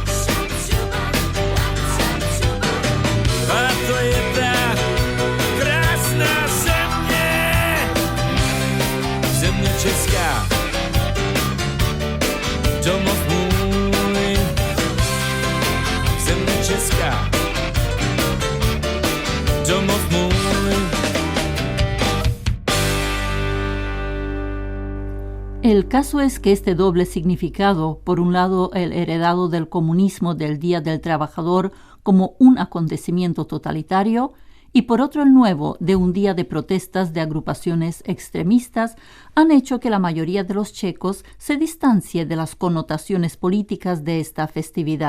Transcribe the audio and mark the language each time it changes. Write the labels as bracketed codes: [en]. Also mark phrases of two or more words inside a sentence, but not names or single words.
[cs] A to je ta Česká, domov můj, země Česká, domov můj. [es] El caso es que este doble significado, por un lado el heredado del comunismo del Día del Trabajador como un acontecimiento totalitario, y por otro el nuevo de un día de protestas de agrupaciones extremistas, han hecho que la mayoría de los checos se distancie de las connotaciones políticas de esta festividad.